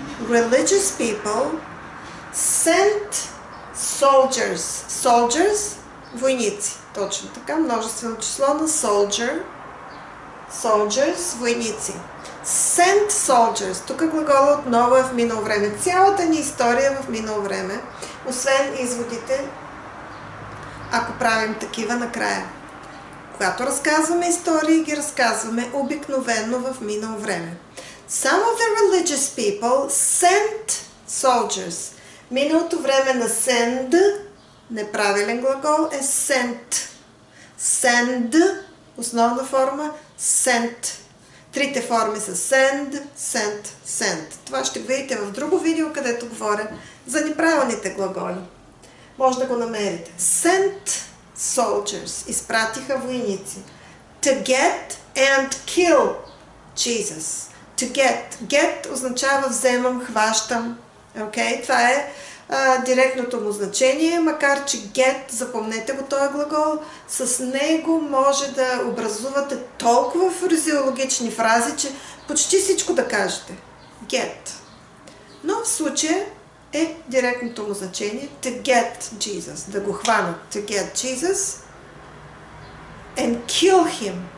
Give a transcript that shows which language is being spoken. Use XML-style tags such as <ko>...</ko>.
<en>religious people sent soldiers,</en> <bg>войници, точно така, множествено число на soldiers, войници.</bg> <en>Sent soldiers.</en> <bg>Тук глагола отново е в минало време. Цялата ни история е в минало време, освен изводите, ако правим такива накрая. Когато разказваме истории, ги разказваме обикновено в минало време. Some of the religious people sent soldiers. Миналото време на send, неправилен глагол, е sent. Send, основна форма, sent. Трите форми са send, sent, sent. Това ще го видите в друго видео, където говоря за неправилните глаголи. Може да го намерите.</bg> <en>Sent soldiers.</en> <bg>Изпратиха войници.</bg> <en>To get and kill Jesus. To get.</en> <bg>Get означава вземам, хващам.</bg> <en>Okay?</en> <bg>Това е директното му значение, макар че get, запомнете го този глагол, с него може да образувате толкова фразеологични фрази, че почти всичко да кажете.</bg> <en>Get.</en> <bg>Но в случая е директното му значение</bg> <en>to get Jesus,</en> <bg>да го хванат.</bg> <en>To get Jesus and kill him.</en>